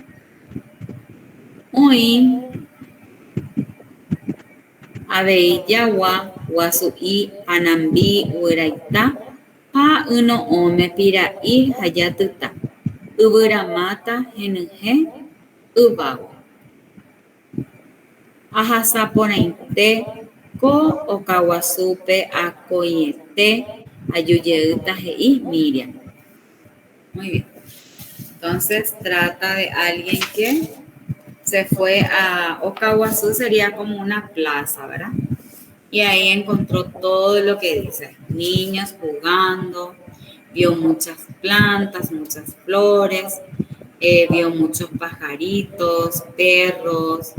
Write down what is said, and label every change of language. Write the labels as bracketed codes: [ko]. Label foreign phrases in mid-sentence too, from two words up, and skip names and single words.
[gn] Oĩ avei jagua, guasu'i, hanambi, yvyraita ha yno'õme pira'i ha jatyta. Yvyramáta, henyhẽ, yvágui. Ahasaporãite ko okaguasúpe akoiete ajujeýta he'i Miriam. [es] Muy bien. Entonces trata de alguien que se fue a Okaguazú, sería como una plaza, ¿verdad? Y ahí encontró todo lo que dice. Niños jugando, vio muchas plantas, muchas flores, vio muchos pajaritos, perros.